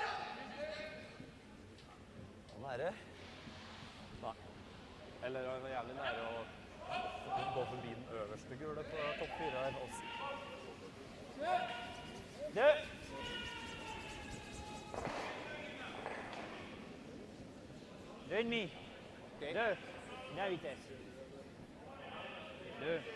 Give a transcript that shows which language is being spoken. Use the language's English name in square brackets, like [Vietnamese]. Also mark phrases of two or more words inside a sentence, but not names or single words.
[Norwegian] Nære. Nei. Eller det var jævlig nære å gå forbi den øverste gule på topp 4 her også. Du! [French] Deux et demi. Okay. Deux. La vitesse. Deux.